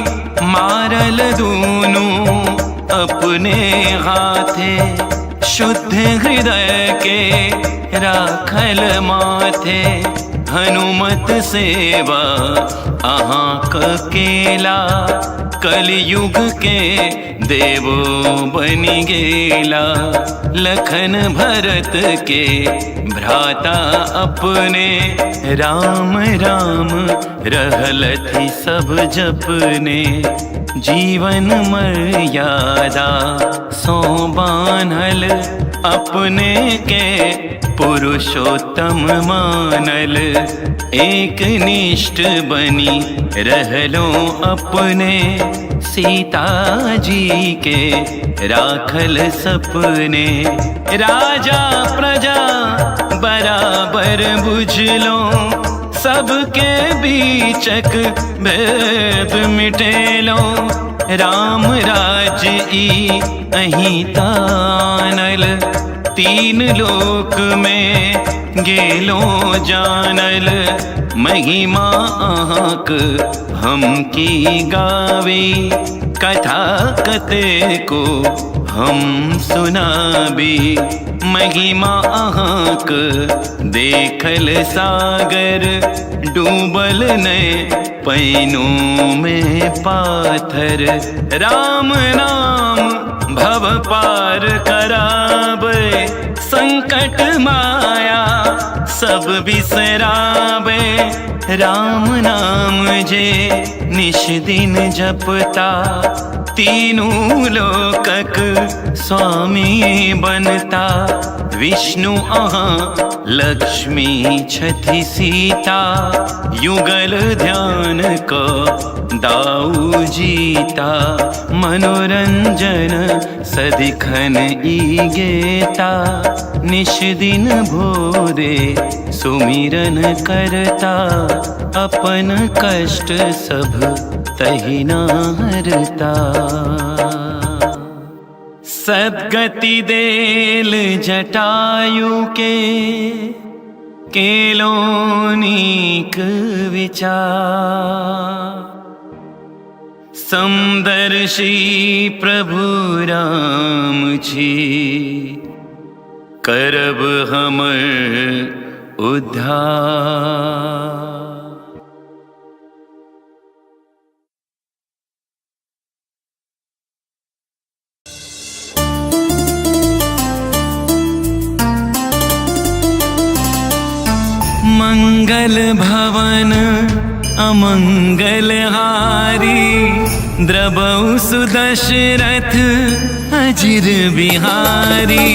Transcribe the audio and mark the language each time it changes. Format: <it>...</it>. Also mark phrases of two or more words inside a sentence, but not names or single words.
<mai>मारल दूनों अपने हाथे, शुद्ध हृदय के राखल माथे। हनुमत सेवा अहाँ केला, कलयुग के देवो बनि गेला। लखन भरत के भ्राता अपने, राम राम रहलथि सब जपने। जीवन मर्यादा सो बान्हल, अपने के पुरुषोत्तम मानल। एक निष्ठ बनी रहलो अपने, सीता जी के राखल सपने। राजा प्रजा बराबर बुझलो, सबके बीचक भेद मिटेलो। राम राज्य ई अहीं तानल, तीन लोक में गेलो जानल। महिमा अहाँक हम की गावी, कथा कते को हम सुनाबी। महिमा अहाँक देखल सागर, डूबल ने पैनों में पाथर। राम नाम भव पार कराबे, संकट माया सब बिसराबे। राम नाम जे निश दिन जपता, तीनों लोकक स्वामी बनता। विष्णु अहाँ लक्ष्मी छथि सीता, युगल ध्यान को दाऊ जीता। मनोरंजन सदिखन ई गेता, निश दिन भोरे सुमिरन करता। अपन कष्ट सब तहि न हरता, सद्गति देल जटायु के, केलो नीक विचार। समदर्शी प्रभु राम छी, करब हमर उद्धार।</mai> <awa>मंगल भवन अमंगल हारी, द्रबहु सुदशरथ अजिर बिहारी।</awa>